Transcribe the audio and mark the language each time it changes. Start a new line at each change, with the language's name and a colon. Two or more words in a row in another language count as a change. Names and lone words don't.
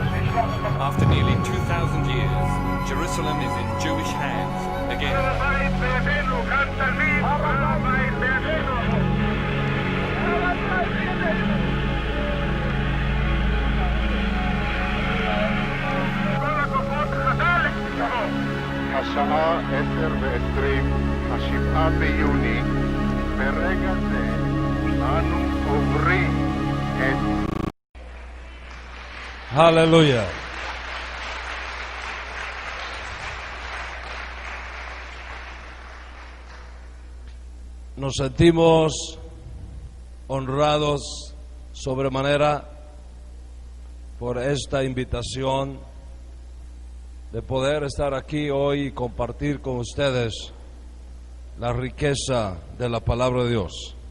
English: After nearly 2,000 years, Jerusalem is in Jewish hands again.
Hebrew: השעה 10:20, 7 ביוני, ברגע זה אנו עוברים את
Spanish: Aleluya. Nos sentimos honrados sobremanera por esta invitación de poder estar aquí hoy y compartir con ustedes la riqueza de la palabra de Dios.